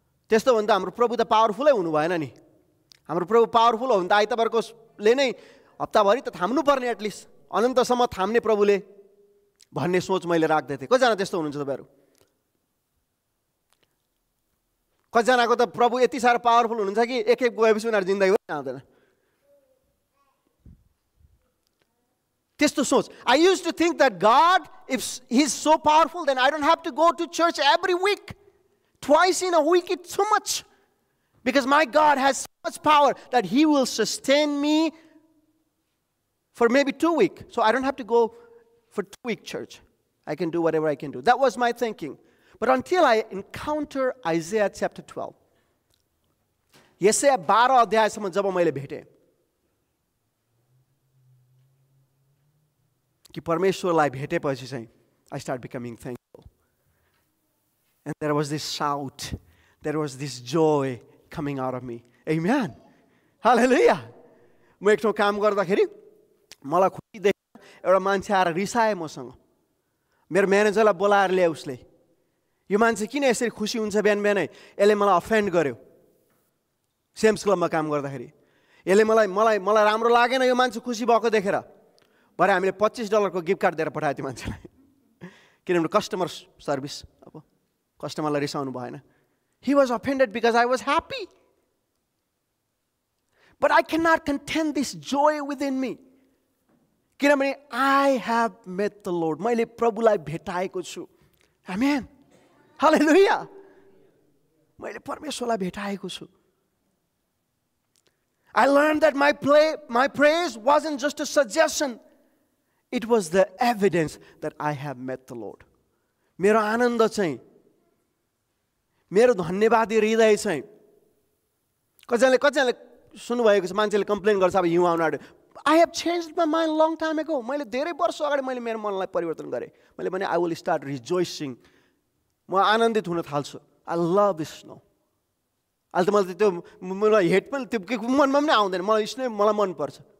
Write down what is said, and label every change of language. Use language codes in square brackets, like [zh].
[ne] त्यस्तो हो भने त हाम्रो प्रभु त पावरफुलै हुनु भएन नि। हाम्रो प्रभु पावरफुल हो भने त आइतबारकोले नै हप्ताभरि त थाम्नु पर्ने, एटलिस्ट अनन्तसम्म थाम्ने प्रभुले भन्ने सोच मैले राख्दै थिएँ। कतिजना त्यस्तो हुनुहुन्छ तपाईँहरू? कतिजनाको त प्रभु यति साह्रो पावरफुल हुनुहुन्छ कि एक गएपछि उनीहरू जिन्दगी आउँदैन, त्यस्तो सोच। [en] I used to think that God, if He's so powerful, then I don't have to go to church every week. Twice in a week, it's too much. Because my God has so much power that He will sustain me for maybe 2 weeks. So I don't have to go for 2-week church. I can do whatever I can do. That was my thinking. But until I encounter Isaiah chapter 12. [ne] यसैया 12 अध्यायसम्म जब मैले भेटेँ कि परमेश्वरलाई भेटेपछि चाहिँ [en] I start becoming thankful. And there was this shout, there was this joy coming out of me. Amen. Hallelujah. [ne] म एक ठाउँ काम गर्दाखेरि मलाई खुसी देखेर एउटा मान्छे आएर रिसाए मसँग। मेरो म्यानेजरलाई बोलाएर ल्याए उसले, यो मान्छे किन यसरी खुसी हुन्छ बिहान बिहानै, यसले मलाई अफेन्ड गर्यो। सेम्स क्लबमा काम गर्दाखेरि यसले मलाई राम्रो लागेन यो मान्छे खुसी भएको देखेर। भरे हामीले $25 को गिफ्ट कार्ड दिएर पठायो त्यो मान्छेलाई, किनभने कस्टमर सर्भिस, अब कस्टमरलाई रिसाउनु भएन। [en] He was offended because I was happy. But I cannot contain this joy within me. [ne] किनभने [en] I have met the Lord. [ne] मैले प्रभुलाई भेटाएको छु। आमेन, हालेलुया। मैले परमेश्वरलाई भेटाएको छु। [en] I learned that my praise wasn't just a suggestion. It was the evidence that I have met the Lord. [ne] मेरो आनन्द चाहिँ, मेरो धन्यवादी हृदय चाहिँ, कतिजनाले सुन्नुभएको छ, मान्छेले कम्प्लेन गर्छ अब हिउँ आउन। [en] I have changed my mind long time ago. [ne] मैले धेरै वर्ष अगाडि मैले मेरो मनलाई परिवर्तन गरेँ। मैले भने [en] I will start rejoicing. [ne] म आनन्दित हुन थाल्छु। [en] I love this snow. [ne] अहिले त मलाई त्यो मलाई हेट पनि त्यो मनमा पनि आउँदैन, मलाई स्नो मलाई मनपर्छ।